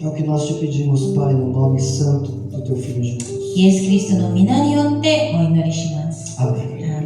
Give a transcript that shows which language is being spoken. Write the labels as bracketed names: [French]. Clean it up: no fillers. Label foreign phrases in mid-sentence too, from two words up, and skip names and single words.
[Portuguese] É o que nós te pedimos, Pai, no nome santo do teu Filho Jesus. [Japanese] イエス・キリストの皆によってお祈りします。 [Portuguese] Amém.